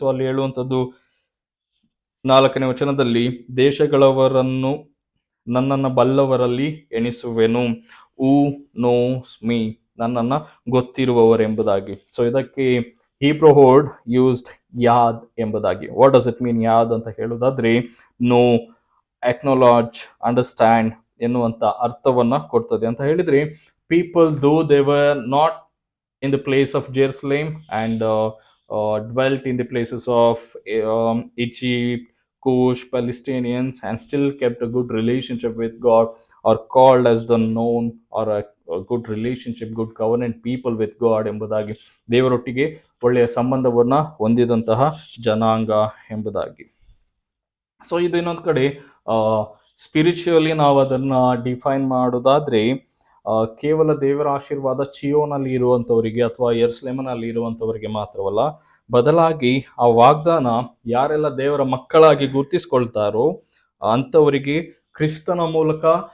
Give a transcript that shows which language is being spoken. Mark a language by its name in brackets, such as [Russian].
[Kannada] So ಅಲ್ಲಿ ಹೇಳುವಂಥದ್ದು 4ನೇ ವಚನದಲ್ಲಿ, ದೇಶಗಳವರನ್ನು ನನ್ನನ್ನು ಬಲ್ಲವರಲ್ಲಿ ಎಣಿಸುವೆನು, [English] who knows me, [Kannada] ನನ್ನನ್ನು ಗೊತ್ತಿರುವವರೆಂಬುದಾಗಿ. ಸೊ ಇದಕ್ಕೆ [English] Hebrew word used [Kannada] ಯಾದ್ ಎಂಬುದಾಗಿ. [English] what does it mean [Kannada] ಯಾದ್ ಅಂತ ಹೇಳುವುದಾದ್ರೆ, ನೋ, ಅಕ್ನಾಲಜ್, ಅಂಡರ್ಸ್ಟ್ಯಾಂಡ್ ಎನ್ನುವಂತ ಅರ್ಥವನ್ನ ಕೊಡ್ತದೆ. ಅಂತ ಹೇಳಿದ್ರೆ, [English] people though they were not in the place of Jerusalem and dwelt in the places of Egypt, Cush, Palestinians, and still kept a good relationship with God, are called as the known or a good relationship, good covenant people with God [Kannada] ಎಂಬುದಾಗಿ, ದೇವರೊಟ್ಟಿಗೆ ಒಳ್ಳೆಯ ಸಂಬಂಧವನ್ನ ಹೊಂದಿದಂತಹ ಜನಾಂಗ ಎಂಬುದಾಗಿ. So ಇದು ಇನ್ನೊಂದು ಕಡೆ spiritually ನಾವು ಅದನ್ನ ಡಿಫೈನ್ ಮಾಡೋದಾದ್ರೆ, ಕೇವಲ ದೇವರ ಆಶೀರ್ವಾದ ಚಿಯೋನಲ್ಲಿ ಇರುವಂಥವರಿಗೆ ಅಥವಾ ಯೆರೂಸಲೇಮಿನಲ್ಲಿ ಇರುವಂಥವರಿಗೆ ಮಾತ್ರವಲ್ಲ, ಬದಲಾಗಿ ಆ ವಾಗ್ದಾನ ಯಾರೆಲ್ಲ ದೇವರ ಮಕ್ಕಳಾಗಿ ಗುರುತಿಸ್ಕೊಳ್ತಾರೋ ಅಂಥವರಿಗೆ ಕ್ರಿಸ್ತನ ಮೂಲಕ